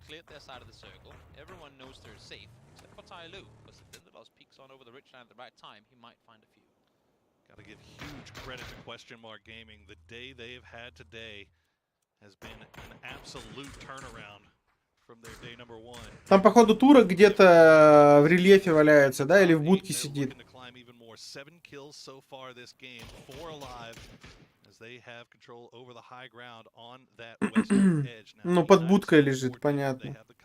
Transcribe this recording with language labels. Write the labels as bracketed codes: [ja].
[en] Their side of the circle. Everyone knows they're safe, except for Tyloo. But if Lindelof peeks on over the ridge line at the right time, he might find a few. Gotta give huge credit to Question Mark Gaming. The day they've had today has been an absolute turnaround from their day number one. [ru] Там, походу, турок где-то в рельефе валяется, да, или в будке сидит. [en] 7 kills so far this game, 4 alive. They have control over the high ground on that western edge. [ru] Ну, под будкой лежит, понятно.